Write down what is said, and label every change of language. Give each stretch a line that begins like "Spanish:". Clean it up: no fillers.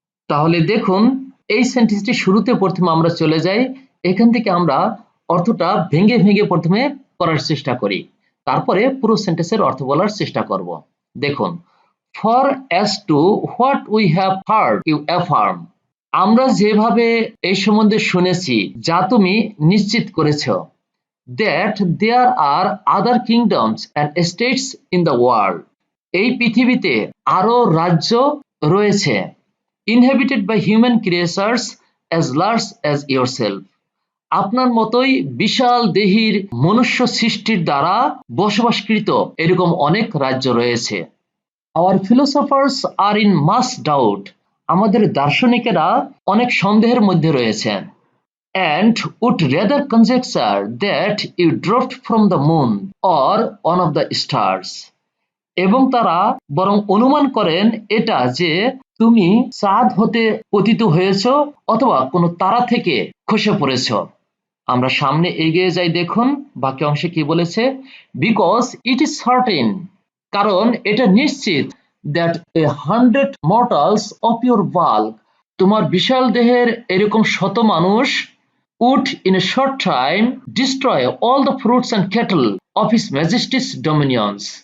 Bangla: তাহলে দেখুন এই সেন্টেন্সটি শুরুতে প্রথমে আমরা চলে যাই, এখান থেকে আমরা অর্থটা ভেঙে ভেঙে প্রথমে করার চেষ্টা করি, তারপরে পুরো সেন্টেন্সের অর্থ বলার চেষ্টা করব।
English: দেখুন, for as to what we have heard you affirm.
Bangla: আমরা যেভাবে এই সম্বন্ধে শুনেছি যা তুমি নিশ্চিত করেছ,
English: That there are other kingdoms and states in the world.
Bangla: এই পৃথিবীতে আরো রাজ্য রয়েছে,
English: inhabited by human creatures as large as yourself।
Bangla: আপনার মতোই বিশাল দেহির মনুষ্য সৃষ্টির দ্বারা বসবাসকৃত এরকম অনেক রাজ্য রয়েছে।
English: Our philosophers are in much doubt।
Bangla: আমাদের দার্শনিকেরা অনেক সন্দেহের মধ্যে রয়েছেন।
English: And would rather conjecture that you dropped from the moon or one of the stars।
Bangla: এবং তারা বরং অনুমান করেন এটা যে তুমি চাঁদ হতে পতিত হয়েছ অথবা কোনো তারা থেকে খসে পড়েছ। আমরা সামনে এগিয়ে যাই, দেখুন বাকি অংশে কি বলেছে।
English: because it is certain,
Bangla: কারণ এটা নিশ্চিত,
English: that 100 mortals of your bulk,
Bangla: তোমার বিশাল দেহের এরকম শত মানুষ,
English: would in a short time destroy all the fruits and cattle of his majesty's dominions।